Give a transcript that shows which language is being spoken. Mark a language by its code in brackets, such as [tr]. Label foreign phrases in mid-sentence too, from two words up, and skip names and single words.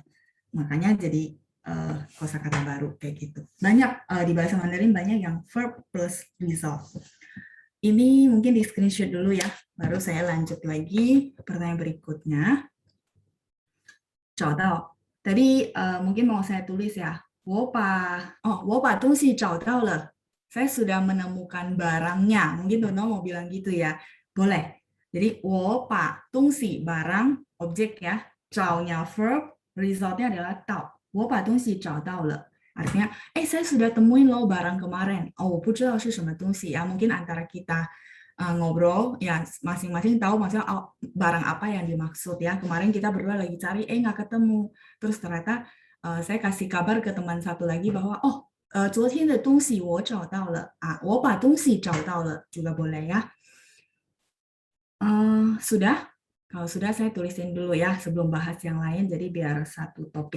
[id] Makanya jadi kosakata baru kayak gitu. Banyak di bahasa Mandarin banyak yang [en] verb plus result. [id] Ini mungkin di screenshot dulu ya, baru saya lanjut lagi pertanyaan berikutnya. [zh] 找到. [id] Tadi mungkin mau saya tulis ya. [zh] 我把东西找到了. [id] Saya sudah menemukan barangnya. Mungkin Dono mau bilang gitu ya. Boleh. Jadi [zh] 我把东西 [id] barang, objek ya. 找nya verb, resultnya adalah 到. [zh] 我把东西找到了. [id] Artinya, saya sudah temuin loh barang kemarin. [zh] Oh, 不知道是什么东西 ya. [id] Mungkin antara kita ngobrol ya masing-masing tahu maksudnya barang apa yang dimaksud ya. Kemarin kita berdua lagi cari nggak ketemu, terus ternyata saya kasih kabar ke teman satu lagi bahwa [zh] 昨天的东西我找到了啊，我把东西找到了 [id] juga boleh ya. Sudah? Kalau sudah saya tulisin dulu ya sebelum bahas yang lain jadi biar satu topik.